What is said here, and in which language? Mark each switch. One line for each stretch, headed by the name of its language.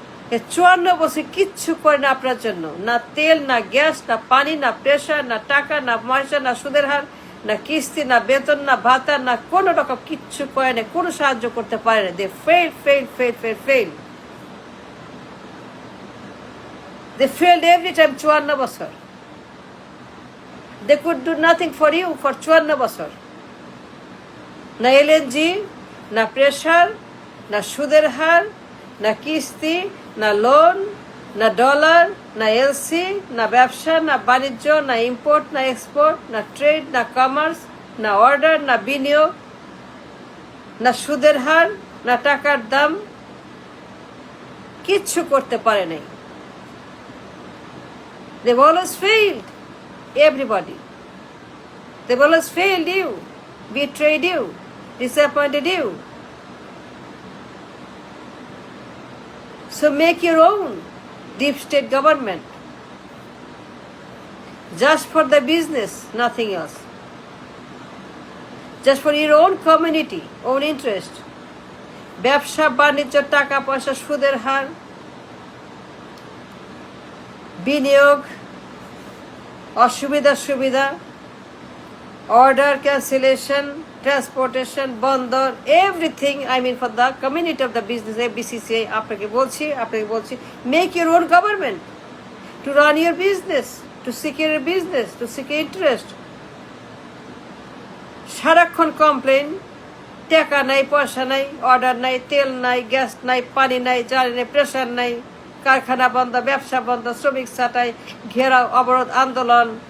Bangla: 54 বছর কিচ্ছু করে না আপনার জন্য, না তেল, না গ্যাস, না পানি, না প্রেশার, না টাকা, না পয়সা, না সুদের হার, না কিস্তি, না বেতন, না ভাতা, না কোনো রকম কিচ্ছু করে না, কোনো সাহায্য করতে পারে না।
English: They failed. They failed every time
Bangla: 54 বছর।
English: They could do nothing for you for
Bangla: 54 বছর। না এলএনজি, না প্রেশার, না সুদের হার, না কিস্তি, না লোন, না ডলার, না এলসি, না ব্যবসা, না বাণিজ্য, না ইম্পোর্ট, না এক্সপোর্ট, না ট্রেড, না কমার্স, না অর্ডার, না বিনিয়োগ, না সুদের হার, না টাকার দাম, কিচ্ছু করতে পারে নাই।
English: They've always failed everybody. They've always failed you, betrayed you, disappointed you. So make your own deep state government. Just for the business, nothing else. Just for your own community, own interest.
Bangla: ব্যবসা বাণিজ্য, টাকা পয়সা, সুদের হার, বিনিয়োগ, অসুবিধা সুবিধা, order cancellation, transportation, বন্দর, everything,
English: I mean for the community of the business, ABCCI,
Bangla: আপনাকে বলছি,
English: make your own government to run your business, to secure your business, to secure interest.
Bangla: সারাক্ষণ কমপ্লেন, টাকা নাই, পয়সা নাই, অর্ডার নাই, তেল নাই, গ্যাস নাই, পানি নাই, জ্বালানি নাই, প্রেশার নাই, কারখানা বন্ধ, ব্যবসা বন্ধ, শ্রমিক ছাঁটাই, ঘেরাও, অবরোধ, আন্দোলন,